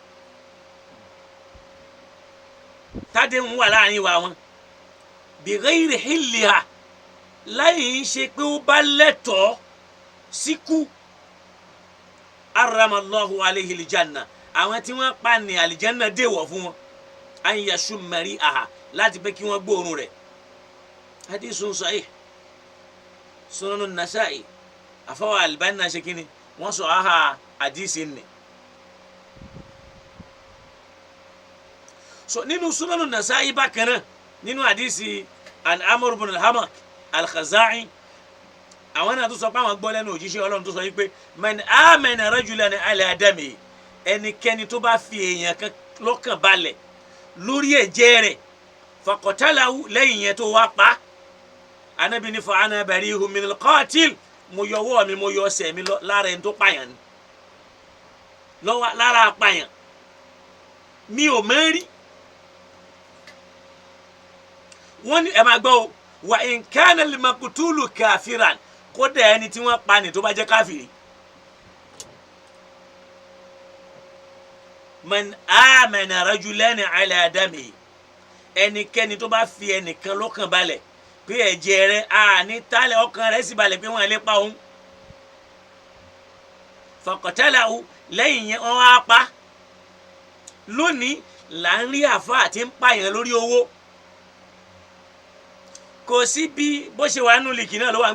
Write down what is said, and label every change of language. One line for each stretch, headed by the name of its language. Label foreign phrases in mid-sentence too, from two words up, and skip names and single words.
Yoruba: tádéhùn wà láàrin wa wọn
Arabic: بغير حلها
Yoruba: láyé ń ṣe pé ó bá lẹ́tọ̀ọ́ síkú
Arabic: حرم الله عليه الجنة
Yoruba: àwọn tí wọ́n pa ní aljanna déwọ̀ fún wọn
Arabic: أن يشم ريحها
Yoruba: láti pé kí wọ́n gbóòórùn rẹ̀
Arabic: حديث صحيح
Yoruba: Sunanun Nasa'i àfọwọ́ Albani náà ṣe kíni wọ́n sọ aha hadisi ni. So nínú Sunanun Nasa'i bákan náà nínú hadisi an Amr ibn al-Hamak al-Khaza'i àwọn náà tó sọ pé àwọn gbọ́ lẹ́nu òjíṣẹ́ Ọlọ́run tó sọ yìí pé
Arabic: من أمن رجلا على دم
Yoruba: ẹnikẹ́ni tó bá fi èèyàn kan lọ́kàn balẹ̀ lórí ẹ̀jẹ̀ rẹ̀ faqatalahu lẹ́yìn yẹn tó wá pa Ànábì ní
Arabic: فأنا بريء من القاتل
Yoruba: mo yọ ọwọ́ mi mo yọ ẹsẹ̀ mi lára ẹni tó pààyàn ni lọ́wọ́ lára apààyàn mi ò mẹ́rí wọ́n ní ẹ máa gbọ́ o
Arabic: وإن كان المقتول كافرا
Yoruba: kódà ẹni tí wọ́n pa ni tó bá jẹ́ káfìrí.
Arabic: من أمن رجلا على دم
Yoruba: ẹnikẹ́ni tó bá fi ẹnìkan lọ́kàn balẹ̀ pé ẹ̀jẹ̀ rẹ̀ àní tálẹ̀ ọkàn rẹ̀ sì balẹ̀ pé wọ́n lè pa òun faqatalahu lẹ́yìn yẹn wọ́n á pa. Lónìí là ń rí àfáà tí ń pààyàn lórí owó kò sí bí bó ṣe wà nínú lìkì náà ló wà ń